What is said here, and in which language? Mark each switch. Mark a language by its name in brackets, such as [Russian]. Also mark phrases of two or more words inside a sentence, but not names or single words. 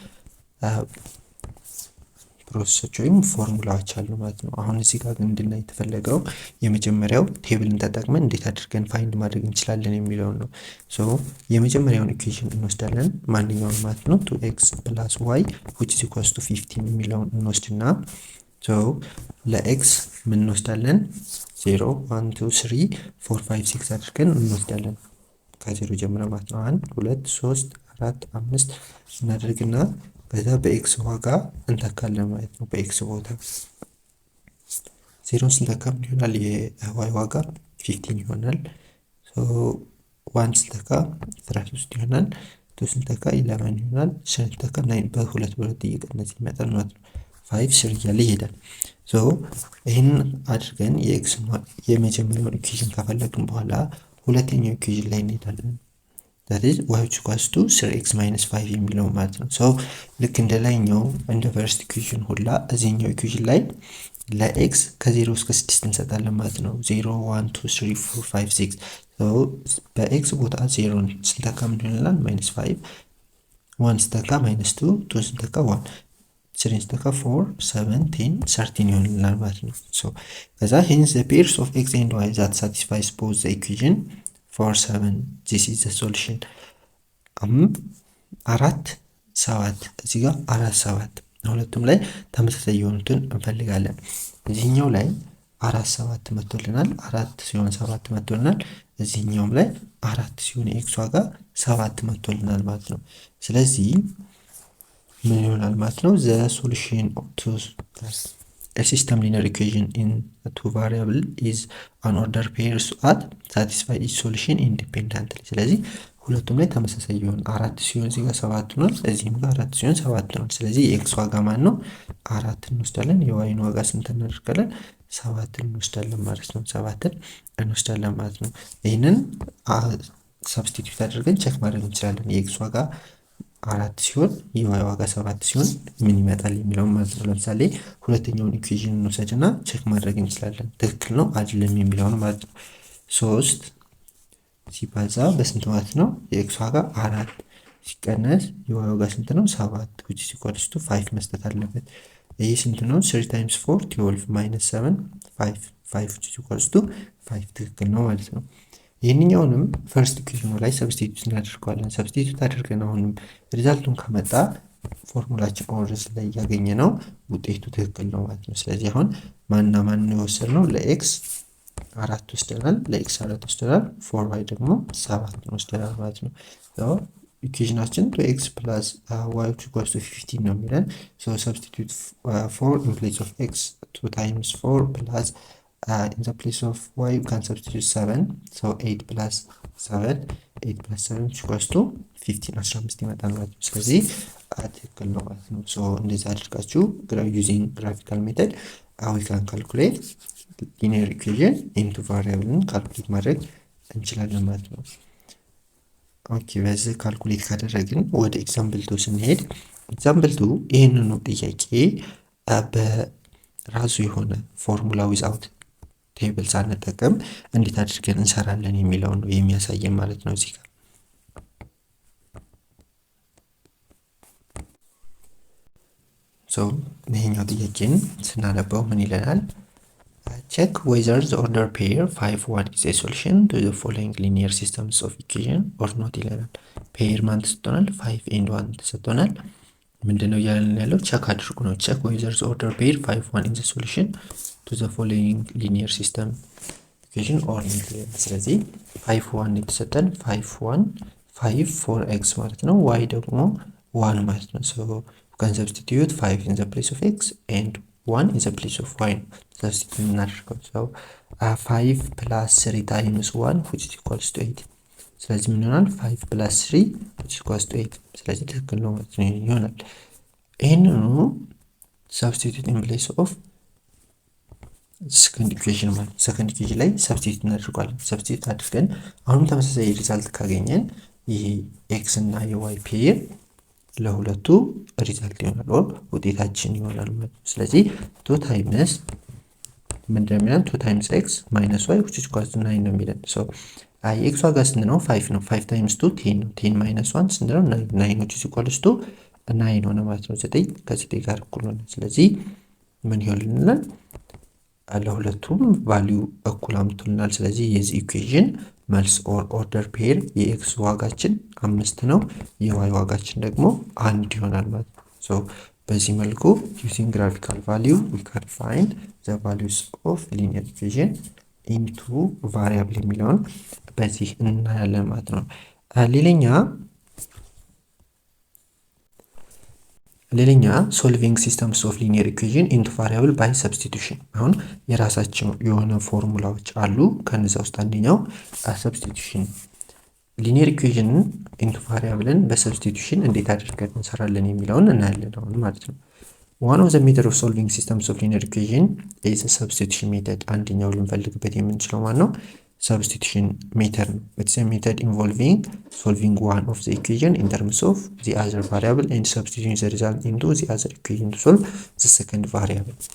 [Amharic] ፕሮሰሶች ወይም ፎርሙላዎች አሉ ማለት ነው። አሁን እዚህ ጋር ግን እንድናይ የተፈለገው የመጀመሪያው ቴብልን ተጠቅመን እንዴት አድርገን ፋይንድ ማድረግ እንችላለን የሚለውን ነው። ሶ የመጀመሪያውን ኢኩዌሽን እንወስዳለን ማንኛውም ማለት ነው [English] 2x plus y which is equals to 15 [Amharic] የሚለውን እንወስድና ሶ ለx ምን እንወስዳለን 0 1 2 3 4 5 6 አድርገን እንወስዳለን ከዜሮ ጀምረን ማለት ነው። 1 2 3 4 5 እናደርግና በዛ በኤክስ ዋጋ እንተካለን ማለት ነው። በኤክስ ቦታ 0 ስንተካ ምን ይሆናል? የዋይ ዋጋ 15 ይሆናል። ሶ 1 ስንተካ 13 ይሆናል። 2 ስንተካ 11 ይሆናል። 3 ስንተካ 9 በሁለት እየቀነሰ ይመጣል ማለት ነው። 5 3 እያለ ይሄዳል። ሶ ይሄን አድርገን የኤክስ የመጀመሪያውን ኢኩዌሽን ከፈለግን በኋላ ሁለተኛው ኢኩዌሽን ላይ እንሄዳለን። [English] that is y equals to 3x minus 5 [Amharic] የሚለው ማለት ነው። so ልክ እንደ ላይኛው እንደ [English] first equation [Amharic] ሁላ እዚህኛው ኢኩዌሽን ላይ ለx ከ0 እስከ 6 እንሰጣለን ማለት ነው። 0 1 2 3 4 5 6 so በx ቦታ 0 ስንተካ ምን ይሆናል? -5 1 ስንተካ -2 2 ስንተካ 1 3 ስንተካ 4 7 10 13 ይሆናል ማለት ነው። [English] so ከዛ hence the pairs of x and y that satisfies both the equation for 7 this is the solution [Amharic] 4 7 እዚህ ጋር 4 7 ሁለቱም ላይ ተመሳሳይ የሆኑትን እንፈልጋለን። እዚህኛው ላይ 4 7 መጥቶልናል፣ 4 ሲሆን 7 መጥቶልናል። እዚህኛውም ላይ 4 ሲሆን ኤክስ ዋጋ 7 መጥቶልናል ማለት ነው። ስለዚህ ምን ይሆናል ማለት ነው? [English] the solution to a system linear equation in two variable is an order pairs at satisfy each solution independently። [Amharic] ስለዚህ ሁለቱም ላይ ተመሳሳይ ይሆን 4 ሲሆን እዚህ ጋር 7 ነው፣ እዚህም ጋር 4 ሲሆን 7 ነው። ስለዚህ የኤክስ ዋጋ ማን ነው? 4 እንወስዳለን። የዋይን ዋጋ ስንት እናደርጋለን? 7 እንወስዳለን ማለት ነው። 7 እንወስዳለን ማለት ነው። ይሄንን ሰብስቲቲዩት አድርገን ቼክ ማድረግ እንችላለን። የኤክስ ዋጋ 4 ሲሆን የዋይ ዋጋ 7 ሲሆን ምን ይመጣል የሚለው ማለት ነው። ለምሳሌ ሁለተኛውን ኢኩዌሽን እንወስድና ቼክ ማድረግ እንችላለን ትክክል ነው አይደለም የሚለውን ማለት ነው። 3 ሲባዛ በስንት ማለት ነው? የኤክስ ዋጋ 4 ሲቀነስ የዋይ ዋጋ ስንት ነው? 7 [English] which is equals to 5 [Amharic] መስጠት አለበት። ይሄ ስንት ነው? [English] 3 times 4 12 minus 7 5 5 which is equals to 5 [Amharic] ትክክል ነው ማለት ነው። ይህንኛውንም ፈርስት ኢኩዌሽኑ ላይ ሰብስቲቱት እናደርገዋለን። ሰብስቲቱት አድርገን አሁንም ሪዛልቱን ከመጣ ፎርሙላችን ኦርስ ላይ ያገኘ ነው ውጤቱ ትክክል ነው ማለት ነው። ስለዚህ አሁን ማንና ማን ነው የወሰድነው? ለኤክስ 4 ወስደናል፣ ለኤክስ 4 ወስደናል፣ [English] for y [Amharic] ደግሞ 7 ወስደናል ማለት ነው። ኢኩዌሽናችን [English] 2x plus y equals to 15 [Amharic] ነው የሚለን። [English] so substitute 4 in place of x, 2 times 4 plus in the place of y you can substitute 7, so 8 plus 7 equals to 15 [Amharic] 15 ይመጣል ማለት ነው። ስለዚህ ትክክል ነው ማለት ነው። so እንደዚህ አድርጋችሁ [English] using graphical method we can calculate linear equation into variable calculate [Amharic] ማድረግ እንችላለን ማለት ነው። ኦኬ በዚህ ካልኩሌት ካደረግን ወደ ኤግዛምፕል 2 ስንሄድ ኤግዛምፕል 2 ይሄንን ነው ጥያቄ በራሱ የሆነ ፎርሙላ [English] without table [Amharic] ሳንጠቀም እንዴት አድርገን እንሰራለን የሚለው ነው የሚያሳየን ማለት ነው። እዚህ ጋር ይሄኛው ጥያቄን ስናነበው ምን ይለናል? [English] check whether the order pair 5 1 is a solution to the following linear systems of equation or not [Amharic] ይለናል። ፔር ማን ተሰጥቶናል? 5 and 1 ተሰጥቶናል። ምንድነው ያለን ያለው? ቼክ አድርጉ ነው። [English] check whether the order pair 5 1 is a solution to the following linear system equation or not [Amharic] ይለናል። ስለዚህ 5 1 የተሰጠን 5 1 5 4x ማለት ነው። [English] y [Amharic] ደግሞ 1 ማለት ነው። [English] so you can substitute 5 in the place of x and 1 in the place of y substitute እናደርገው። so 5 plus 3 times 1 which is equals to 8 [Amharic] ስለዚህ ምን ይሆናል? [English] 5 plus 3 which is equals to 8 [Amharic] ስለዚህ ትክክል ነው ማለት ነው ይሆናል። ይሄንኑ [English] substitute in place of second equation [Amharic] ማለት [English] second equation [Amharic] ላይ substitute እናደርጋለን። substitute አድርገን አሁንም ተመሳሳይ ሪዛልት ካገኘን ይሄ x እና y ፔር ለሁለቱ ሪዛልት ይሆናል or ውጤታችን ይሆናል ማለት ነው። ስለዚህ [English] 2 times [Amharic] ምንድነው [English] 2 times x minus y which is equals to 9 [Amharic] ነው የሚለን። so x ዋጋ ስንት ነው? 5 ነው። 5 times 2 10 ነው። 10 minus 1 ስንት ነው? 9 [English] which is equals to 9 [Amharic] ሆነ ማለት ነው። 9 ከ9 ጋር እኩል ሆነ። ስለዚህ ምን ይሆንልናል? ለሁለቱም ቫልዩ እኩል አምጥቶልናል። ስለዚህ የዚህ ኢኩዌሽን መልስ [English] or order pair [Amharic] የኤክስ ዋጋችን 5 ነው፣ የዋይ ዋጋችን ደግሞ 1 ይሆናል ማለት ነው። ሶ በዚህ መልኩ [English] using graphical value we can find the values of linear equation into variable [Amharic] የሚለውን በዚህ እናያለን ማለት ነው። ሌላኛ [English] solving systems of linear equation into variable by substitution። [Amharic] አሁን የራሳቸው የሆነ ፎርሙላዎች አሉ። ከነዛ ውስጥ አንደኛው [English] substitution linear equation into variable [Amharic] በsubstitution እንዴት አድርገን እንሰራለን የሚለውን እናያለን አሁን ማለት ነው። [English] one of the method of solving systems of linear equation is a substitution method። [Amharic] አንደኛው ልንፈልግበት የምንችለው ማለት ነው [English] substitution method ነው። it's a method involving solving one of the equation in terms of the other variable and substituting the result into the other equation to solve the second variable።